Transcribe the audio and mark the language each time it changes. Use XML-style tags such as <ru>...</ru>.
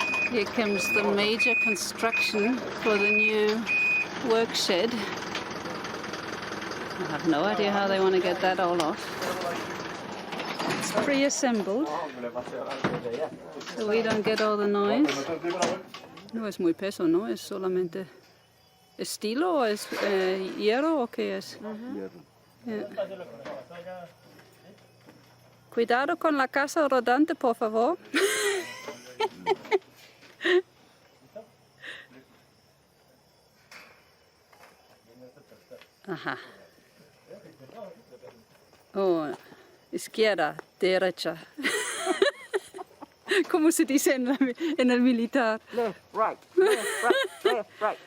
<en>here comes the major construction for the new work shed. I have no idea how they want to get that all off. It's pre-assembled, so we don't get all the noise.</en> <es>No es muy peso, ¿no? Es solamente estilo o es hierro o qué es.</es> <en>Yeah.</en> <es>Cuidado con la casa rodante, por favor. Ajá. Oh, izquierda, derecha. ¿Cómo se dice en el militar?</es> <en>Left, right, left, right, left, right.</en>